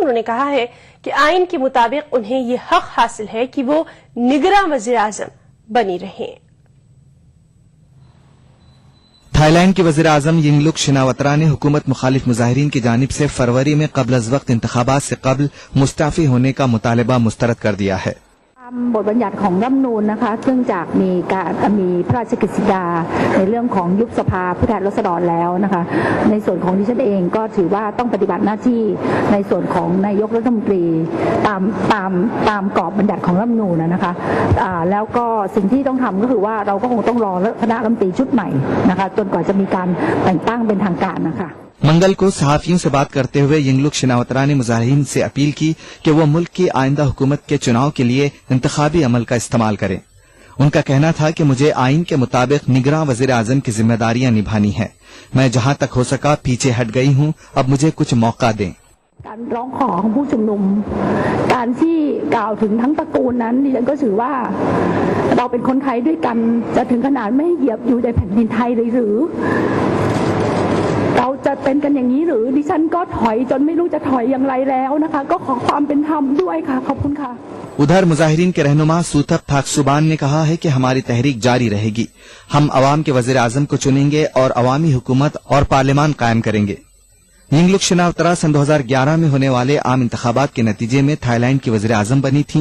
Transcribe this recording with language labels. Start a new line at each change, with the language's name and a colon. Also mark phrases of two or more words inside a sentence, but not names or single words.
Urdu: انہوں نے کہا ہے کہ آئین کے مطابق انہیں یہ حق حاصل ہے کہ وہ نگراں وزیر اعظم بنی رہیں. تھائی لینڈ کے وزیر اعظم ینگلک شناواترا نے حکومت مخالف مظاہرین کی جانب سے فروری میں قبل از وقت انتخابات سے قبل مستعفی ہونے کا مطالبہ مسترد کر دیا ہے.
Thai: บทบัญญัติของรัฐธรรมนูญนะคะซึ่งจากมีพระราชกฤษฎีกาในเรื่องของยุบสภาผู้แทนราษฎรแล้วนะคะในส่วนของดิฉันเองก็ถือว่าต้องปฏิบัติหน้าที่ในส่วนของนายกรัฐมนตรีตามกรอบบัญญัติของรัฐธรรมนูญนะคะแล้วก็สิ่งที่ต้องทำก็คือว่าเราก็คงต้องรอคณะรัฐมนตรีชุดใหม่นะคะจนกว่าจะมีการแต่งตั้งเป็นทางการนะคะ
Urdu: منگل کو صحافیوں سے بات کرتے ہوئے ینگلک شناواترا نے مظاہرین سے اپیل کی کہ وہ ملک کی آئندہ حکومت کے چناؤ کے لیے انتخابی عمل کا استعمال کریں. ان کا کہنا تھا کہ مجھے آئین کے مطابق نگراں وزیر اعظم کی ذمہ داریاں نبھانی ہے. میں جہاں تک ہو سکا پیچھے ہٹ گئی ہوں، اب مجھے کچھ موقع دیں.
Thai: การร้องขอของผู้ชุมนุมการที่กล่าวถึงทั้งตระกูลนั้นดิฉันก็ถือว่าเราเป็นคนไทยด้วยกันจะถึงขนาดไม่เหยียบอยู่ในแผ่นดินไทยเลยหรือเราจะเป็นกันอย่างนี้หรือดิฉันก็ถอยจนไม่รู้จะถอยอย่างไรแล้วนะคะก็ขอความเป็นธรรมด้วยค่ะขอบคุณค่ะ
Urdu: ادھر مظاہرین کے رہنما سوتھپ تھاکسوبان نے کہا ہے کہ ہماری تحریک جاری رہے گی. ہم عوام کے وزیر اعظم کو چنیں گے اور عوامی حکومت اور پارلیمان قائم کریں گے. ینگلک شناواترا سن 2011 میں ہونے والے عام انتخابات کے نتیجے میں تھائی لینڈ کی وزیر اعظم بنی تھیں.